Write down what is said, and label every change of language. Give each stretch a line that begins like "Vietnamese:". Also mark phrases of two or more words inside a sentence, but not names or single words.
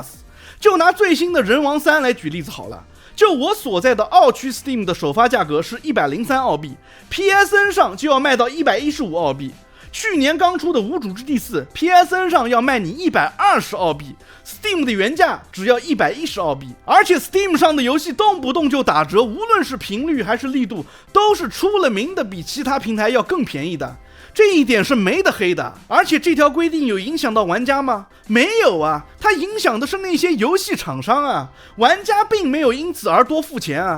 Chinese: 就拿最新的人王3來舉例子好了，就我所在的澳區 Steam 的首發價格是103澳幣， PSN 上就要賣到115澳幣。去年剛出的無主之地4 PSN 上要賣你120澳幣， Steam 的原價只要110澳幣，而且 Steam 上的游戲動不動就打折，無論是頻率還是力度，都是出了名的比其他平台要更便宜的，這一點是沒得黑的。而且這條規定有影響到玩家嗎？沒有啊，它影響的是那些遊戲廠商啊，玩家並沒有因此而多付錢啊。